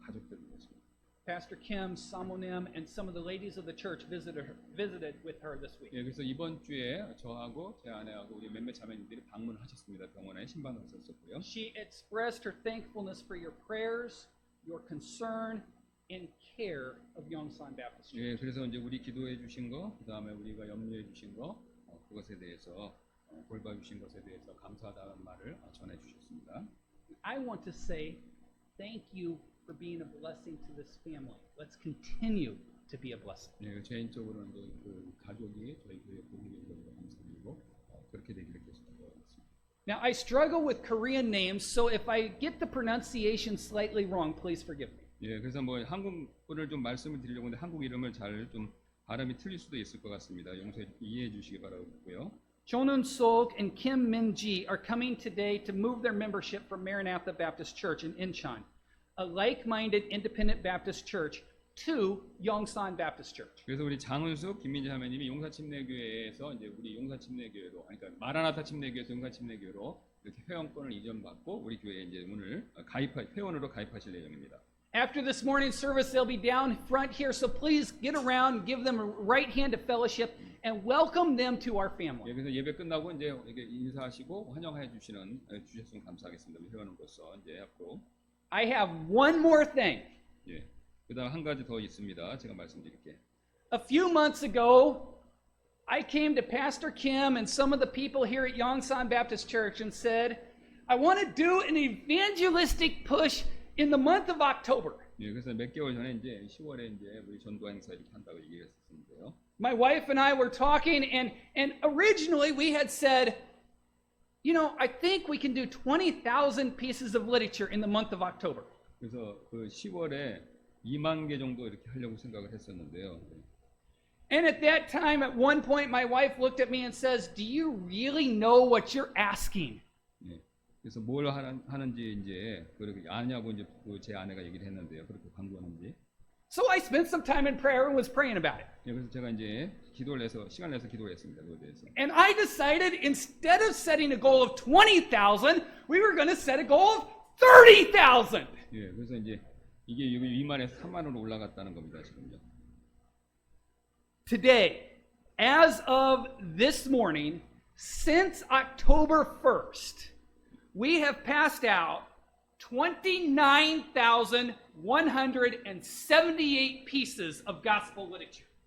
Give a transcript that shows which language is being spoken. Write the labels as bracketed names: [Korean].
[Korean] 가족들을 위해서. [English] Pastor Kim, Samonim, and some of the ladies of the church visited with her this week. [Korean] 예, 그래서 이번 주에 저하고 제 아내하고 우리 몇몇 자매님들이 방문하셨습니다. 병원에 신방을 했었고요. [English] She expressed her thankfulness for your prayers, your concern, and care of Yongsan Baptist Church. [Korean] 예, 그래서 이제 우리 기도해 주신 거, 그 다음에 우리가 염려해 주신 거, 그것에 대해서 돌봐 주신 것에 대해서 감사하다는 말을 전해 주셨습니다. [English] I want to say thank you for being a blessing to this family. Let's continue to be a blessing. [Korean] 예, 개인적으로는 이제 그 가족이 저희 교회 복이 되기를 감사드리고 그렇게 되기를 계속하겠습니다. [English] Now, I struggle with Korean names, so if I get the pronunciation slightly wrong, please forgive me. [Korean] 예, 그래서 뭐 한국어를 좀 말씀을 드리려고 하는데 한국 이름을 잘 좀 발음이 틀릴 수도 있을 것 같습니다. 이해해 주시기 바라고요. [English] Chonun Sok and Kim Min-ji are coming today to move their membership from Maranatha Baptist Church in Incheon, a like-minded independent Baptist church, to Yongsan Baptist Church. [Korean] 그래서 우리 장은숙, 김민지 자매님이 용사침례교회에서 이제 우리 용사침례교회로, 그러니까 마라나타 침례교회에서 용사침례교회로 이렇게 회원권을 이전받고 우리 교회에 이제 오늘 회원으로 가입하실 예정입니다. [English] After this morning's service, they'll be down front here, so please get around, give them a right hand of fellowship, and welcome them to our family. [Korean] 예, 그래서 예배 끝나고 이제 이렇게 인사하시고 환영해 주셨으면 감사하겠습니다. 우리 회원으로서 이제 앞으로. [English] I have one more thing. [Korean] 예, 그다음 한 가지 더 있습니다. 제가 말씀드릴게요. [English] A few months ago, I came to Pastor Kim and some of the people here at Yongsan Baptist Church and said, I want to do an evangelistic push in the month of October. [Korean] 예, 그래서 몇 개월 전에 이제 10월에 이제 우리 전도 행사 이렇게 한다고 얘기했었는데요. [English] My wife and I were talking, and originally we had said, you know, I think we can do 20,000 pieces of literature in the month of October. [Korean] 그래서 그 10월에 2만 개 정도 이렇게 하려고 생각을 했었는데요. [English] And at that time, at one point, my wife looked at me and says, do you really know what you're asking? [Korean] 예, 그래서 뭘 하는지 이제 그렇게 아냐고 이제 제 아내가 얘기를 했는데요. 그렇게 광고하는지. [English] So I spent some time in prayer and was praying about it. [Korean] 예, 그래서 제가 이제 시간을 내서 기도를 했습니다. 그거에 대해서. [English] And I decided instead of setting a goal of 20,000, we were going to set a goal of 30,000. [Korean] 예, 그래서 이제 이게 2만에서 3만으로 올라갔다는 겁니다, 지금요. [English] Today, as of this morning, since October 1st, we have passed out 29,178 pieces of gospel literature.